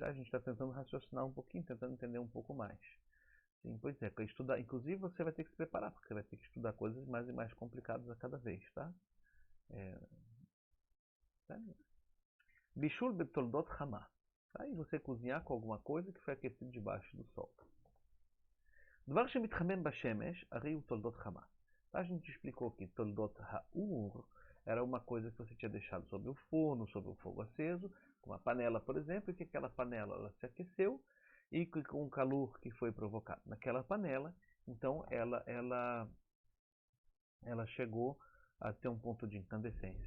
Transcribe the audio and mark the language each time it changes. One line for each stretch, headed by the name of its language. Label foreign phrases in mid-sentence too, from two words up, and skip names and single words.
Portuguese: A gente está tentando raciocinar um pouquinho, tentando entender um pouco mais. Sim, pois é, para estudar, inclusive você vai ter que se preparar, porque você vai ter que estudar coisas mais e mais complicadas a cada vez, tá?
Hebrew: בישול בתולדות חמה. Tá?
Portuguese: E você cozinhar com alguma coisa que foi aquecido debaixo do sol.
Hebrew: דבר שמתחמם בשמש, הרי הוא תולדות חמה.
Portuguese: A gente explicou que
Hebrew: תולדות האור
Portuguese: era uma coisa que você tinha deixado sobre o forno, sobre o fogo aceso, com uma panela, por exemplo, e que aquela panela ela se aqueceu e com o calor que foi provocado naquela panela, então ela chegou a ter um ponto de incandescência.